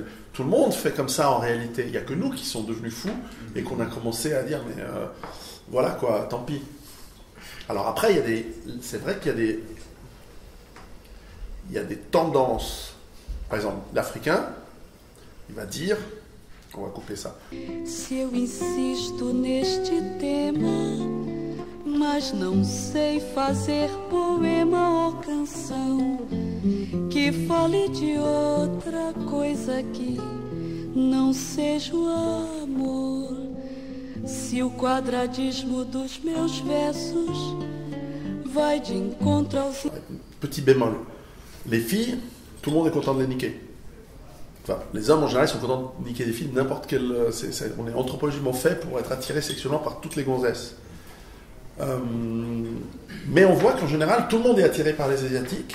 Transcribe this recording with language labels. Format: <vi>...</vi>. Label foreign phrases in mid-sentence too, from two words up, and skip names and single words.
<fr>Tout le monde fait comme ça en réalité. Il n'y a que nous qui sont devenus fous et qu'on a commencé à dire, mais voilà quoi, tant pis. Alors après, c'est vrai qu'il y a des tendances. Par exemple, l'Africain, il va dire... On va couper ça.</fr> <pt>Se eu insisto neste tema, mas não sei fazer poema ou canção que fale de outra coisa que não seja o amor. Se o quadradismo dos meus versos vai de encontro aos...</pt> <fr>Petit bémol. Les filles, tout le monde est content de les niquer. Enfin, les hommes en général sont contents de niquer des filles, n'importe quel. On est anthropologiquement fait pour être attiré sexuellement par toutes les gonzesses. Mais on voit qu'en général, tout le monde est attiré par les Asiatiques.</fr>